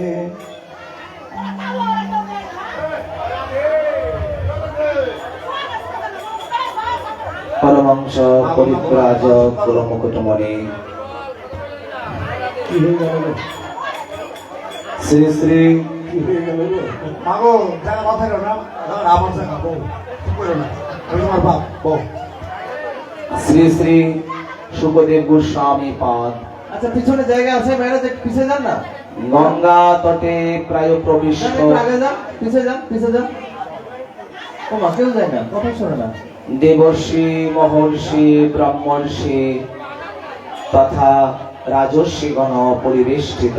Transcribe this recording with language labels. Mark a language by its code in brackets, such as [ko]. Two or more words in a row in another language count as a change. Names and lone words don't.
[sa] परमहंस परिव्राजक गुरु मुकुटमणि श्री श्री श्री श्री सुखदेव गोस्वामी पाद। [bn] আচ্ছা পিছনে জায়গা আছে ম্যারেজ পিছে যান না। গঙ্গা তটে প্রায় প্রবিষ্ট। আগে যান, পিছে যান, পিছে যান। ও মা কেউ যায় না, কথা শোনে না। দেবর্ষি মহর্ষি ব্রহ্মর্ষি তথা রাজর্ষি গণ পরিবেষ্টিত।